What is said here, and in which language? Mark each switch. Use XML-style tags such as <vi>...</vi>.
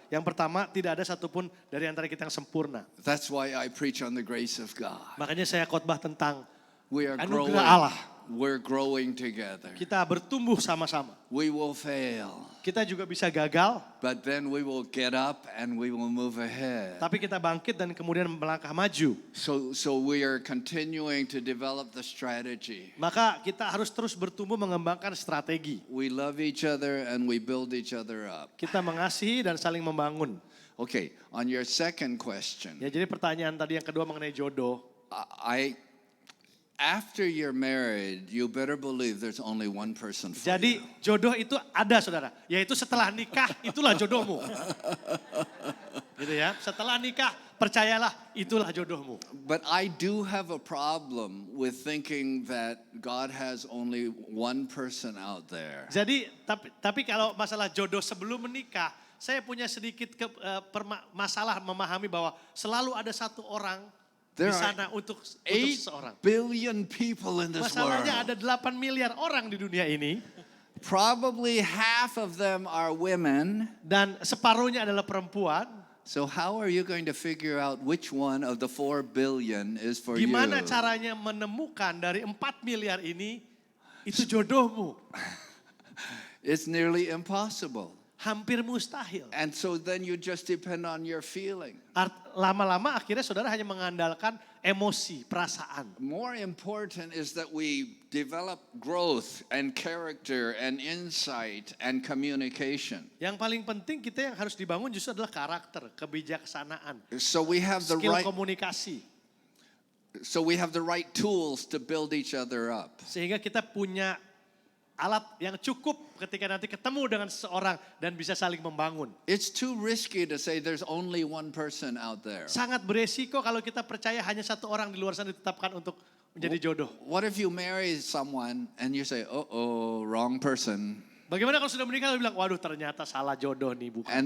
<id>Yang pertama, tidak ada satupun dari antara kita yang sempurna.</id> <en>That's why I preach on the grace of God.</en> <id>Makanya saya khotbah tentang</id> <en>We are growing.</en> <id>anugerah Allah.</id> <en>We're growing together.</en> <id>Kita bertumbuh sama-sama.</id> <en>We will fail,</en> <id>Kita juga bisa gagal,</id> <en>but then we will get up and we will move ahead.</en> <id>tapi kita bangkit dan kemudian melangkah maju.</id> <en>So we are continuing to develop the strategy.</en> <id>Maka kita harus terus bertumbuh mengembangkan strategi.</id> <en>We love each other and we build each other up.</en> <id>Kita mengasihi dan saling membangun.</id> <en>Okay, on your second question,</en> <id>Ya, jadi pertanyaan tadi yang kedua mengenai jodoh.</id> <en>after you're married, you better believe there's only one person for</en> <id>Jadi</id> <en>you.</en> <id>jodoh itu ada, Saudara. Yaitu setelah nikah, itulah jodohmu. Gitu ya. Setelah nikah, percayalah itulah jodohmu.</id> <en>But I do have a problem with thinking that God has only one person out there.</en> <id>Jadi tapi kalau masalah jodoh sebelum menikah, saya punya sedikit masalah memahami bahwa selalu ada satu orang</id> <en>There</en> <id>di</id> <en>are</en> <id>sana untuk</id> <en>8</en> <id>seseorang.</id> <en>billion people in this</en> <id>Masalahnya</id> <en>world.</en> <id>ada 8 miliar orang di dunia ini</id> <en>Probably half of them are women.</en> <id>dan separuhnya adalah perempuan.</id> <en>So how are you going to figure out which one of the 4 billion is for</en> <id>Gimana</id> <en>you?</en> <id>caranya menemukan dari 4 miliar ini itu jodohmu?</id> <en>It's nearly impossible.</en> <id>Hampir mustahil.</id> <en>And so then you just depend on your feeling.</en> <id>Lama-lama akhirnya saudara hanya mengandalkan emosi, perasaan.</id> <en>More important is that we develop growth and character and insight and communication.</en> <id>Yang paling penting kita yang harus dibangun justru adalah karakter, kebijaksanaan,</id> <en>So we have the</en> <id>skill</id> <en>right</en> <id>komunikasi.</id> <en>tools to build each other up.</en> <id>Sehingga kita punya alat yang cukup ketika nanti ketemu dengan seseorang dan bisa saling membangun.</id> <en>It's too risky to say there's only one person out there.</en> <id>Sangat beresiko kalau kita percaya hanya satu orang di luar sana ditetapkan untuk menjadi jodoh.</id> <en>What if you marry someone and you say, oh, wrong person.</en> <id>Bagaimana kalau sudah menikah lalu bilang, waduh ternyata salah jodoh nih, bukan</id>